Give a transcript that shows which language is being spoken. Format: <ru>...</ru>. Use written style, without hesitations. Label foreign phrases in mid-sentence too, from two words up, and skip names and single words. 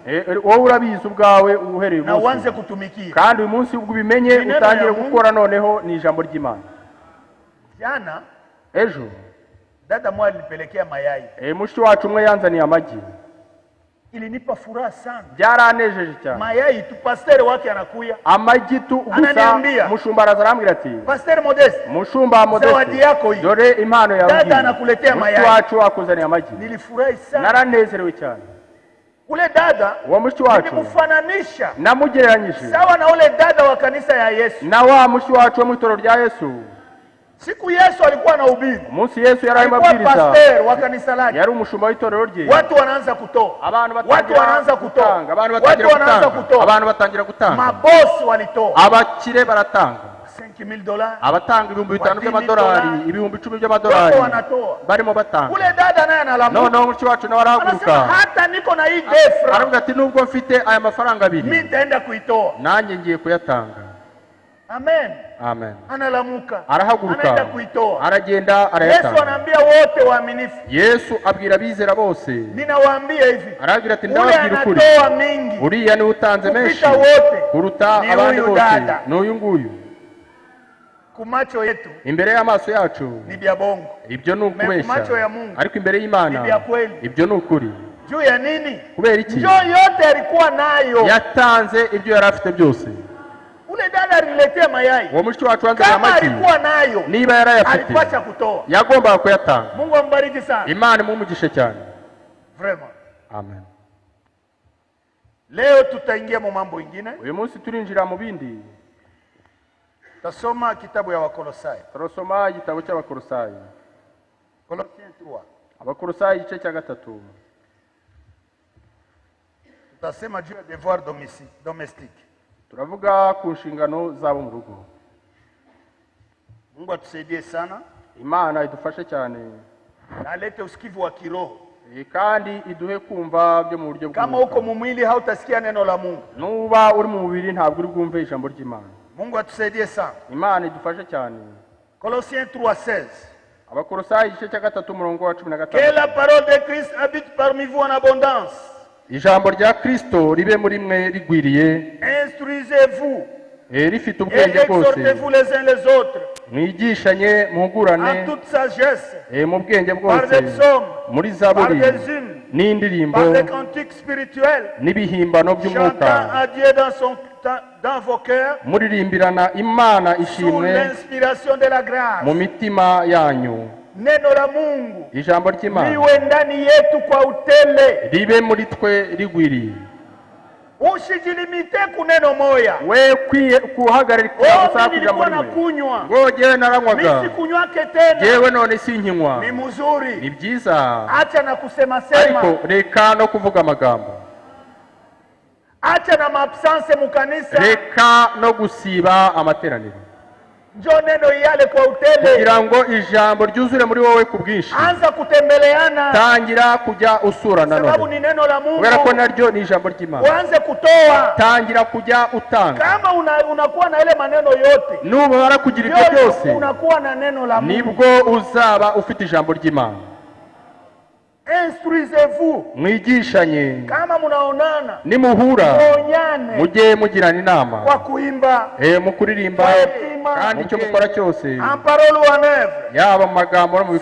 <rw>wowe urabizi ubwawe uhereye na umunsi,</rw> <sw>uanze kutumikia.</sw> <rw>kandi uyu munsi ubwo ubimenye</rw> <sw>Ni neno</sw> <rw>utangire</rw> <sw>ya Mungu.</sw> <rw>gukora noneho ni ijambo ry'Imana.</rw> <sw>Jana</sw> <rw>Ejo</rw> <sw>dada mmoja alinipelekea mayai,</sw> <rw>mushiki wacu umwe yanzaniye amagi,</rw> <sw>ilinipa furaha sana.</sw> <rw>byaranejeje cyane.</rw> <sw>Mayai tu, pasteri wake anakuya,</sw> <rw>Amagi tu gusa,</rw> <sw>Ananiambia.</sw> <rw>umushumba araza arambwira ati,</rw> <sw>Pasteri Modeste,</sw> <rw>mushumba</rw> <sw>zawadi Modeste, yako hii.</sw> <rw>dore impano yawe</rw> <sw>Dada</sw> <rw>ngiyi.</rw> <sw>anakuletea</sw> <rw>Mushiki</rw> <sw>mayai.</sw> <rw>wacu akuzaniye amagi.</rw> <sw>Nilifurahi sana.</sw> <rw>Naranezerewe cyane.</rw> <sw>Ule dada</sw> <rw>Uwo mushiki wacu</rw> <sw>nilimfananisha</sw> <rw>namugereranyije</rw> <sw>sawa na ule dada wa kanisa ya Yesu.</sw> <rw>na wa mushiki wacu wo mu itorero rya Yesu.</rw> <sw>Siku Yesu alikuwa na ubiri,</sw> <rw>Umunsi Yesu yari arimo</rw> <sw>alikuwa</sw> <rw>abwiriza,</rw> <sw>pasteur wa kanisa lake,</sw> <rw>yari umushumba w'itorero rye.</rw> <sw>watu wanaanza kutoa,</sw> <rw>Abantu</rw> <sw>watu</sw> <rw>batangira</rw> <sw>wanaanza kutoa,</sw> <rw>gutanga, abantu</rw> <sw>watu</sw> <rw>batangira</rw> <sw>wanaanza</sw> <rw>gutanga,</rw> <sw>kutoa,</sw> <rw>abantu batangira gutanga,</rw> <sw>mabosi walitoa</sw> <rw>abakire baratanga, $5,000, abatanga ibihumbi 5 $10,000, by'amadolari, ibihumbi 10</rw> <sw>watu</sw> <rw>by'amadolari</rw> <sw>wanatoa.</sw> <rw>barimo batanga.</rw> <sw>Ule dada naye analamuka,</sw> <rw>Noneho umushiki wacu nawe</rw> <sw>anasema</sw> <rw>arahaguruka</rw> <sw>hata niko na hii defra,</sw> <rw>aravuga ati, nubwo mfite aya mafaranga</rw> <sw>mimi abiri, nitaenda kuitoa.</sw> <rw>nanjye ngiye kuyatanga. Amen. Amen.</rw> <sw>Analamuka,</sw> <rw>Arahaguruka</rw> <sw>anaenda kuitoa.</sw> <rw>aragenda Yesu arayatanga.</rw> <sw>anaambia wote waaminifu,</sw> <rw>Yesu abwira abizera bose,</rw> <sw>ninawaambia hivi,</sw> <rw>arabwira ati,</rw> <sw>ule</sw> <rw>ndababwira ukuri,</rw> <sw>anatoa mingi</sw> <rw>uriya niwe utanze menshi</rw> <sw>kupita wote</sw> <rw>kuruta</rw> <sw>ni</sw> <rw>abandi</rw> <sw>huyu</sw> <rw>bose,</rw> <sw>dada.</sw> <rw>ni uyu nguyu.</rw> <sw>kumacho yetu</sw> <rw>Imbere y'amaso yacu</rw> <sw>ni bya bongo,</sw> <rw>ibyo ni ukubeshya,</rw> <sw>macho ya Mungu</sw> <rw>ariko imbere y'Imana</rw> <sw>ni bya kweli.</sw> <rw>ibyo ni ukuri.</rw> <sw>juu ya nini?</sw> <rw>Kubera iki?</rw> <sw>Njoo yote alikuwa nayo.</sw> <rw>Yatanze ibyo yari afite byose.</rw> <sw>Ule dada aliniletea mayai,</sw> <rw>Uwo mushiki wacu wanzaniye</rw> <sw>kama</sw> <rw>amagi,</rw> <sw>alikuwa nayo</sw> <rw>niba yarayafite</rw> <sw>alipasha kutoa.</sw> <rw>yagombaga kuyatanga.</rw> <sw>Mungu ambariki sana,</sw> <rw>Imana imumugishe cyane.</rw> <fr>vraiment.</fr> <rw>Amen.</rw> <sw>Leo tutaingia mu mambo ingine,</sw> <rw>Uyu munsi turinjira mu bindi.</rw> <sw>tasoma kitabu ya Wakolosai,</sw> <rw>Turasoma igitabo cy'Abakolosayi.</rw> <sw>Colossiens 3.</sw> <rw>Abakolosayi igice cya 3.</rw> <sw>Tutasema juu ya</sw> <fr>devoir domestique.</fr> <rw>Turavuga ku nshingano zabo mu rugo.</rw> <sw>Mungu atusaidie sana</sw> <rw>Imana idufashe cyane,</rw> <sw>na alete usikivu wa kiroho.</sw> <rw>kandi iduhe kumva byo mu buryo</rw> <sw>Kama uko mu mwili hautasikia neno la Mungu.</sw> <rw>Nuba uri mu mubiri ntabwo uri bwumve ijambo ry'Imana.</rw> <sw>Mungu atusaidie sana.</sw> <rw>Imana idufashe cyane.</rw> <sw>Colossiens 3:16.</sw> <rw>Abakolosayi igice cya 3 umurongo wa</rw> <fr>Que 15. la parole de Christ habite parmi vous en abondance.</fr> <rw>Ijambo rya Kristo ribe muri mwe rigwiriye,</rw> <fr>Instruisez-vous</fr> <rw>rifite</rw> <fr>et</fr> <rw>ubwenge bwose,</rw> <fr>exhortez-vous les uns les autres</fr> <rw>mwigishanye muhugurane</rw> <fr>en toute sagesse,</fr> <rw>mu bwenge</rw> <fr>par</fr> <rw>bwose,</rw> <fr>des psaumes,</fr> <rw>muri</rw> <fr>par</fr> <rw>zaburi</rw> <fr>des hymnes,</fr> <rw>n'indirimbo</rw> <fr>par des cantiques spirituels,</fr> <rw>n'ibihimbano</rw> <fr>chantant</fr> <rw>by'umwuka,</rw> <fr>à Dieu dans vos cœurs,</fr> <rw>muririmbirana Imana</rw> <fr>sous</fr> <rw>ishimwe</rw> <fr>l'inspiration de la grâce.</fr> <rw>mu mitima yanyu.</rw> <sw>Neno la Mungu</sw> <rw>Ijambo ry'Imana</rw> <sw>liwe ndani yetu kwa utele.</sw> <rw>ribe muri twe rigwiriye.</rw> <sw>Usijilimite kuneno moya.</sw> <rw>We kuhagarika gusa</rw> <sw>Mimi</sw> <rw>ijambo</rw> <sw>nilikuwa</sw> <rw>rimwe.</rw> <sw>nakunywa,</sw> <rw>Ngo jewe naranywaga,</rw> <sw>mimi sikunywake tena.</sw> <rw>jewe none sinkinywa.</rw> <sw>Ni</sw> <rw>Ni</rw> <sw>mzuri,</sw> <rw>byiza,</rw> <sw>acha na kusema sema,</sw> <rw>ariko reka no kuvuga amagambo,</rw> <sw>acha na maabsence mukanisa.</sw> <rw>reka no gusiba amateraniro,</rw> <sw>Njoo neno yale kwa utele.</sw> <rw>kugira ngo ijambo ryuzure muri wowe ku bwinshi.</rw> <sw>Anza kutembeleana,</sw> <rw>Tangira kujya usurana</rw> <sw>sababu</sw> <rw>none,</rw> <sw>ni neno la Mungu.</sw> <rw>kubera ko naryo ni ijambo ry'Imana.</rw> <sw>Uanze kutoa.</sw> <rw>Tangira kujya utanga.</rw> <sw>Kama unakuwa na ile maneno yote,</sw> <rw>Nubara kugira ibyo byose,</rw> <sw>unakuwa na neno la Mungu.</sw> <rw>nibwo uzaba ufite ijambo ry'Imana.</rw> <fr>Instruisez-vous.</fr> <rw>mwigishanye</rw> <sw>Kama munaonana,</sw> <rw>nimuhura</rw> <sw>muonyane</sw> <rw>mujye mugirana inama</rw> <sw>kwa kuimba,</sw> <rw>mu kuririmba</rw> <sw>kwa hekima,</sw> <rw>kandi icyo mukora cyose</rw> <fr>en parole ou en œuvre.</fr> <rw>yaba mu magambo no mu</rw>